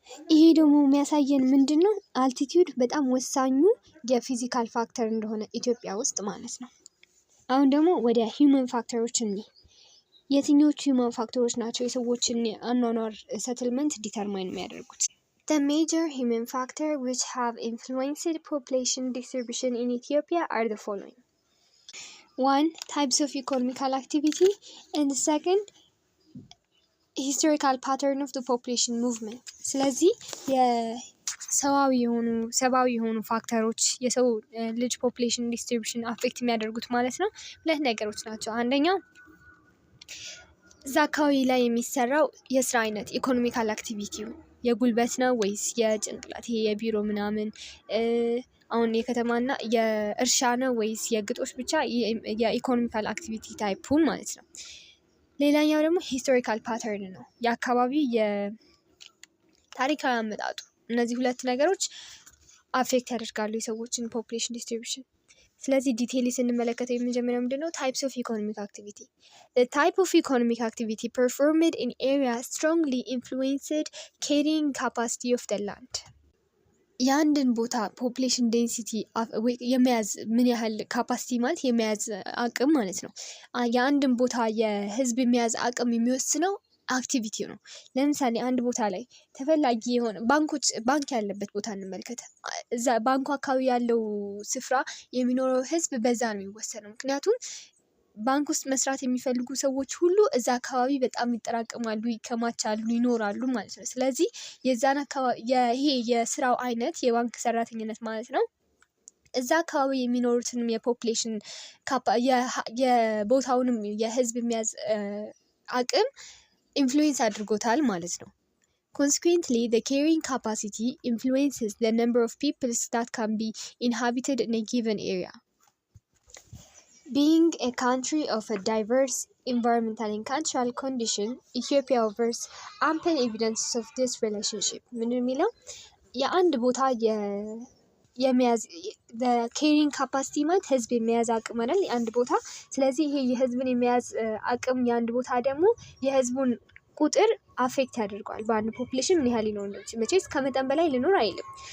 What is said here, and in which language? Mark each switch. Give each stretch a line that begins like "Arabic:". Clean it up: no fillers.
Amharic: ይሄ ደግሞ የሚያሳየን ምንድነው? አልቲቲዩድ በጣም ወሳኙ የፊዚካል ፋክተር እንደሆነ ኢትዮጵያ ውስጥ ማለት ነው። አሁን ደግሞ ወደ ሂውመን ፋክተሮች እንይ። የትኞቹ ሂውመን ፋክተሮች ናቸው የሰዎችን አኗኗር ሰትልመንት ዲተርማይን የሚያደርጉት?
English: The major human factors which have influenced population distribution in Ethiopia are the following. 1. Types of economical activity, and the second, historical pattern of the population movement.
Amharic: ስለዚህ ሰብአዊ የሆኑ ፋክተሮች የሰው ልጅ ፖፑሌሽን ዲስትሪቢዩሽን አፌክት የሚያደርጉት ማለት ነው ሁለት ነገሮች ናቸው። አንደኛው እዛ አካባቢ ላይ የሚሰራው የስራ አይነት ኢኮኖሚካል አክቲቪቲው የጉልበት ነው ወይስ የጭንቅላት ይሄ የቢሮ ምናምን አሁን የከተማና የእርሻ ነው ወይስ የግጦሽ ብቻ የኢኮኖሚካል አክቲቪቲ ታይፑን ማለት ነው። ሌላኛው ደግሞ ሂስቶሪካል ፓተርን ነው የአካባቢ የታሪካዊ አመጣጡ። እነዚህ ሁለት ነገሮች አፌክት ያደርጋሉ የሰዎችን ፖፑሌሽን ዲስትሪቢዩሽን። ስለዚህ ዲቴይሊ ስንመለከተው የመጀመሪያው ምንድነው?
English: ታይፕስ ኦፍ ኢኮኖሚክ አክቲቪቲ። The type of economic activity performed in area strongly influenced carrying capacity of the land.
Amharic: የአንድን ቦታ ፖፑሌሽን ዴንሲቲ የመያዝ ምን ያህል ካፓሲቲ ማለት የመያዝ አቅም ማለት ነው። የአንድን ቦታ የህዝብ የመያዝ አቅም የሚወስነው አክቲቪቲው ነው። ለምሳሌ አንድ ቦታ ላይ ተፈላጊ የሆነ ባንክ ያለበት ቦታ እንመልከት። እዛ ባንኩ አካባቢ ያለው ስፍራ የሚኖረው ህዝብ በዛ ነው የሚወሰነው። ምክንያቱም ባንክ ውስጥ መስራት የሚፈልጉ ሰዎች ሁሉ እዛ አካባቢ በጣም ይጠራቀማሉ፣ ይከማቻሉ፣ ይኖራሉ ማለት ነው። ስለዚህ የዛን አካባቢ ይሄ የስራው አይነት የባንክ ሰራተኝነት ማለት ነው እዛ አካባቢ የሚኖሩትንም የፖፑሌሽን የቦታውንም የህዝብ የሚያዝ አቅም ኢንፍሉዌንስ አድርጎታል ማለት ነው።
English: Consequently, the carrying capacity influences the number of peoples that can be inhabited in a given area. Being a country of a diverse environmental and cultural condition, Ethiopia offers ample evidence of this relationship.
Amharic: ምን የሚለው የአንድ ቦታ የመያዝ ካሪንግ ካፓሲቲ ማለት ህዝብ የመያዝ አቅም አይደል የአንድ ቦታ። ስለዚህ ይሄ የህዝብን የመያዝ አቅም የአንድ ቦታ ደግሞ የህዝቡን ቁጥር አፌክት ያደርገዋል። በአንድ ፖፑሌሽን ምን ያህል ሊኖር እንደሚችል መቼስ ከመጠን በላይ ሊኖር አይልም።